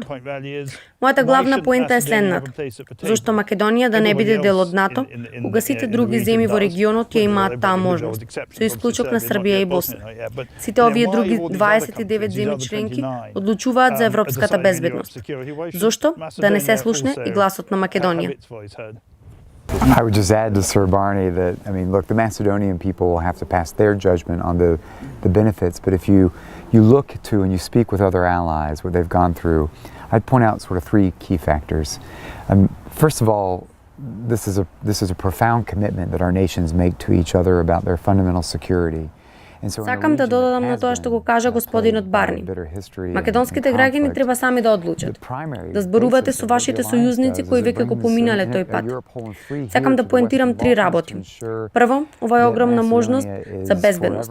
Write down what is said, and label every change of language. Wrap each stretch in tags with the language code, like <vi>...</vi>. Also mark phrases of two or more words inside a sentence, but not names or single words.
<mk>Мојата главна поента е следната. Зошто Македонија да не биде дел од НАТО, кога сите други земји во регионот ја имаат таа можност, со исклучок на Србија и Босна. Сите овие други 29 земји членки одлучуваат за европската безбедност. Зошто да не се слушне и гласот на Македонија?</mk> <en>I would just add to Sir Barney that, I mean, look, the Macedonian people will have to pass their judgment on the benefits, but if you look to and you speak with other allies, what they've gone through, I'd point out sort of three key factors. First of all, this is a profound commitment that our nations make to each other about their fundamental security.</en> <mk>Сакам да додадам на тоа што го кажа господинот Барни. Македонските граѓани треба сами да одлучат. Да зборувате со вашите сојузници кои веќе го поминале тој пат. Сакам да поентирам три работи. Прво, ова е огромна можност за безбедност.</mk>